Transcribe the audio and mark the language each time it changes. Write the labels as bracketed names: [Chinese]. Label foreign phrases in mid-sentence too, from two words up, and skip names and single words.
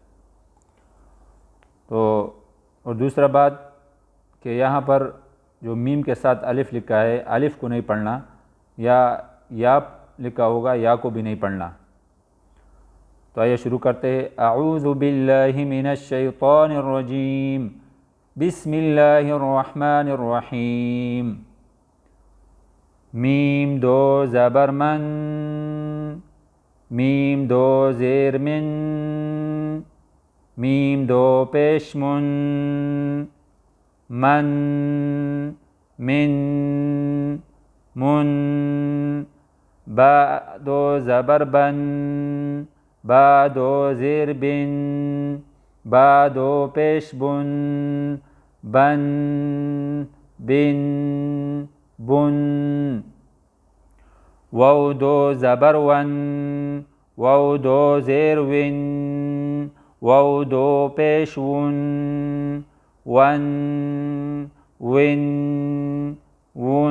[Urdu] اور دوسرا بات کہ یہاں پر جو میم کے ساتھ الف لکھا ہے، الف کو نہیں پڑھنا، یا لکھا ہوگا یا کو بھی نہیں پڑھنا۔ تو آئیے شروع کرتے ہیں۔ [Arabic] اعوذ باللہ من الشیطان الرجیم بسم اللہ الرحمن الرحیم۔ [Urdu] میم 2 زبر من، میم 2 زیر من، میم 2 پیش من، من من با 2 زبر بن، با 2 زیر بن، با 2 پیش بن، بن بن بن۔ واو 2 زبر ون، واو 2 زیر ون، واو 2 پیش ون، ون ون ون۔